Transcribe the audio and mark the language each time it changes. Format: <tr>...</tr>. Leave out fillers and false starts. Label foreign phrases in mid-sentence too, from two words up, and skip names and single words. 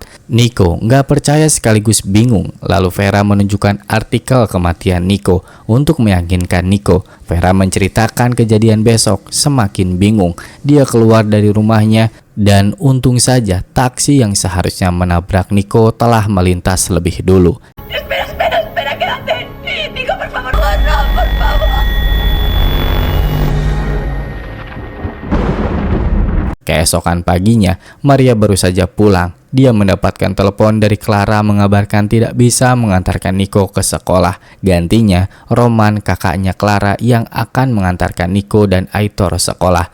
<id>Nico nggak percaya sekaligus bingung. Lalu Vera menunjukkan artikel kematian Nico untuk meyakinkan Nico. Vera menceritakan kejadian besok, semakin bingung. Dia keluar dari rumahnya dan untung saja taksi yang seharusnya menabrak Nico telah melintas lebih dulu.</id> <es>Espera, quédate. Nico, por favor, no, por favor.</es> <id>Keesokan paginya, Maria baru saja pulang. Dia mendapatkan telepon dari Clara mengabarkan tidak bisa mengantarkan Nico ke sekolah. Gantinya, Roman, kakaknya Clara, yang akan mengantarkan Nico dan Aitor sekolah.</id>